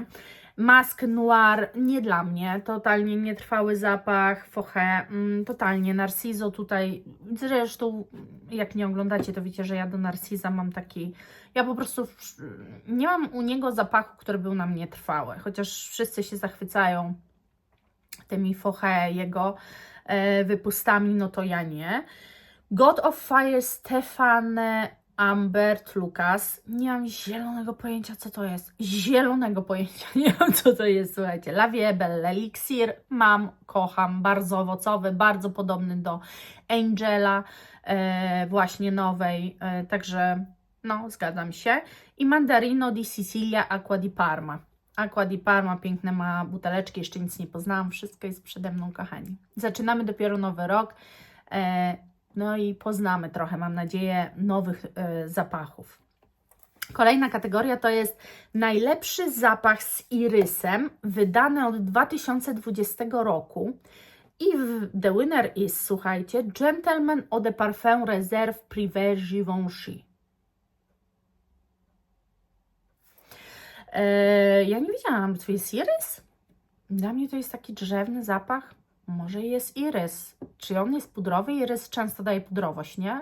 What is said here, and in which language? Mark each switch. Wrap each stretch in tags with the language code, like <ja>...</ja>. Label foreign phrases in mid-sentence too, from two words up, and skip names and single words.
<pl>Mask Noir nie dla mnie, totalnie nietrwały zapach, Foche, totalnie Narciso tutaj, zresztą jak nie oglądacie, to wiecie, że ja do Narcisa mam taki, ja po prostu nie mam u niego zapachu, który był na mnie trwały, chociaż wszyscy się zachwycają tymi Foche jego wypustami, no to ja nie. God of Fire Stefane Ambert Lucas. Nie mam zielonego pojęcia, co to jest. Zielonego pojęcia nie mam, co to jest, słuchajcie. La Vie Belle Elixir mam, kocham, bardzo owocowy, bardzo podobny do Angela, właśnie nowej, także no, zgadzam się. I Mandarino di Sicilia Acqua di Parma. Acqua di Parma, piękne ma buteleczki, jeszcze nic nie poznałam, wszystko jest przede mną, kochani. Zaczynamy dopiero nowy rok, no i poznamy trochę, mam nadzieję, nowych zapachów. Kolejna kategoria to jest najlepszy zapach z irysem, wydany od 2020 roku.</pl> <en>I the winner is,</en> <pl>słuchajcie, Gentleman Eau de Parfum Reserve Privé Givenchy. Ja nie wiedziałam, czy to jest irys? Dla mnie to jest taki drzewny zapach. Może jest irys. Czy on jest pudrowy? Irys często daje pudrowość, nie?</pl>